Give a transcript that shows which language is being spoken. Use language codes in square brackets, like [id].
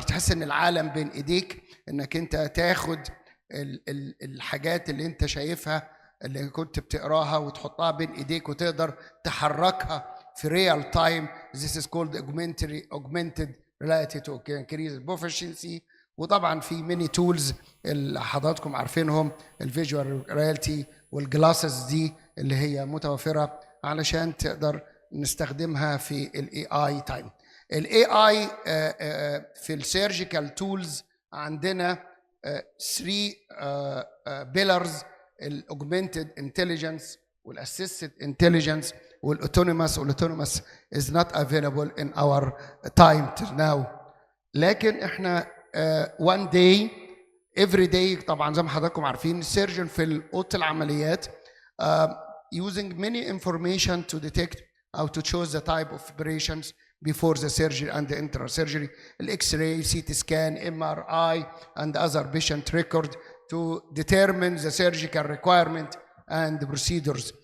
[ar] تحس ان العالم بين ايديك، انك انت تاخد الحاجات اللي انت شايفها اللي كنت بتقراها وتحطها بين ايديك وتقدر تحركها في real time. [en] This is called augmented reality to increase proficiency. [ar] وطبعا في [en] many tools [ar] اللي حضراتكم عارفينهم، الفيجوال رياليتي والجلاسز دي اللي هي متوفره علشان تقدر نستخدمها في الاي اي تايم. الاي اي في السيرجيكال تولز عندنا 3 بيلرز: الاوجمنتد انتليجنس والاسيستد انتليجنس والاوتونوماس. [en] والاوتونوماس is not available in our time till now. [ar] لكن احنا [en] one day every day [ar] طبعا زي ما حضراتكم عارفين السيرجن في اوضه العمليات [en] using many information to detect how to choose the type of operations before the surgery and the intra-surgery, X-ray, CT scan, MRI, and other patient record to determine the surgical requirement and the procedures.